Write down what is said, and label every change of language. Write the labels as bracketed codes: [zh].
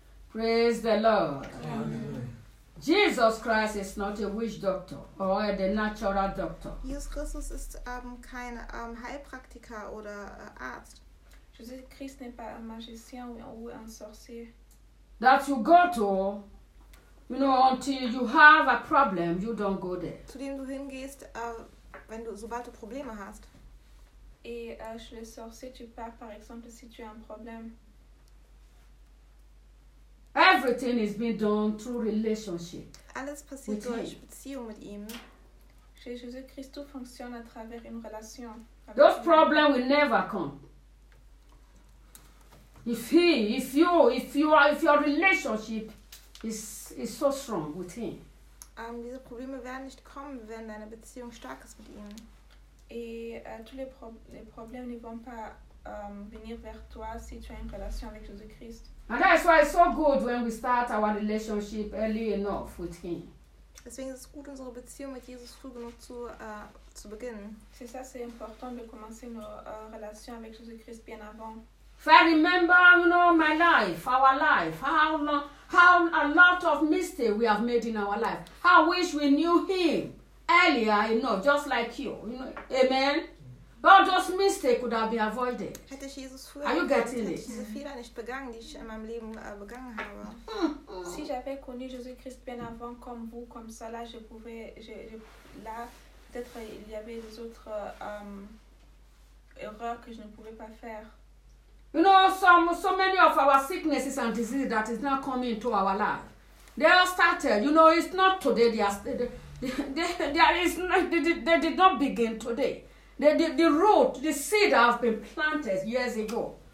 [en] Praise the Lord. Amen. Jesus Christ is not a witch doctor or a natural doctor. [de] Jesus Christus ist kein Heilpraktiker oder Arzt. [fr] Jesus Christ n'est pas un magicien ou un sorcier. [en] That you go to, you know, until you have a problem, you don't go there. [de] Zu dem du hingehst, wenn du sobald du Probleme hast. [fr] Et chez le sorcier, tu pars par exemple si tu as un problème. [en] Everything is being done through relationship. [de] Alles passiert durch Beziehung mit ihm. [fr] Jesus Christ funktioniert à travers une relation. [en] Those problems will never come. If your relationship is so strong with him. [de] Diese Probleme werden nicht kommen, wenn deine Beziehung stark ist mit ihm. [fr] Et tous les problèmes ne vont pas venir vers toi si tu as une relation avec Jesus Christ. [en] And that's why it's so good when we start our relationship early enough with him. [de] Deswegen ist es gut, unsere Beziehung mit Jesus früh genug zu beginnen. [fr] C'est ça, c'est important de commencer nos relations avec Jésus-Christ bien avant. [en] If I remember, you know, my life, our life, how a lot of mistakes we have made in our life. I wish we knew him earlier enough, just like you know, amen. All those mistakes could have been avoided. [de] Hätte ich Jesus früher [en] Are you getting it? [de] Diese Fehler nicht begangen, die ich in meinem Leben begangen habe. [fr] Si j'avais connu Jésus-Christ bien avant comme vous, comme ça, là, je pouvais, là, peut-être il y avait des autres erreurs que je ne pouvais pas faire. [en] You know, so many of our sicknesses and diseases that is now coming into our life, they all started. You know, it's not today. They did not begin today. The root, the seed has been planted years ago.